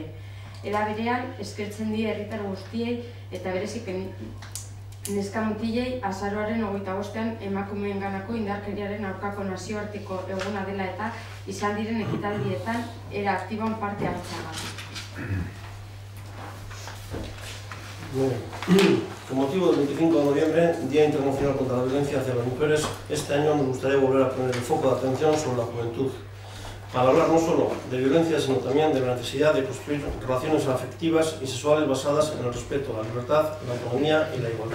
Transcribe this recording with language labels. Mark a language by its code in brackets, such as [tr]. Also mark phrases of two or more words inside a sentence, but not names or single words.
[eu] Era berean, eskertzen die herritar guztiei eta berezik neska mutilei azaroaren 25ean emakumeenganako indarkeriaren aurkako nazioarteko eguna dela eta izan diren ekitaldietan era aktiboan parte hartzeagatik. [es] Con motivo del 25 de noviembre, Día Internacional contra la Violencia hacia las Mujeres, este año nos gustaría volver a poner el foco de atención sobre la juventud, para hablar no solo de violencia, sino también de la necesidad de construir relaciones afectivas y sexuales basadas en el respeto, la libertad, la autonomía y la igualdad.